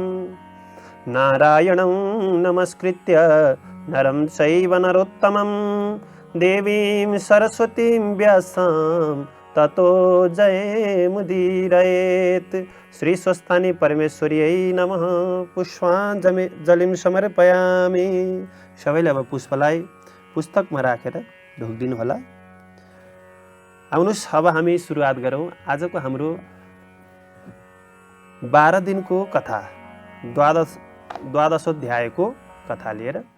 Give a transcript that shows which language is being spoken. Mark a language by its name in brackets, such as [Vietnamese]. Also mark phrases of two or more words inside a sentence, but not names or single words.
[Sanskrit] नारायणं नमस्कृत्य नरं चैव नरोत्तमं देवीं सरस्वतीं व्यासां ततो जयमुदीरयेत्। श्री स्वस्थानी परमेश्वर्यै नमः। पुष्पाञ्जलिं समर्पयामि। [Nepali] सबैले अब पुष्पलाई पुस्तकमा राखेर ढोकिदिनु होला। आउनुहोस् अब हामी सुरुवात गरौँ आजको हाम्रो 12 दिनको कथा द्वादशोध्यायको कथा लिएर।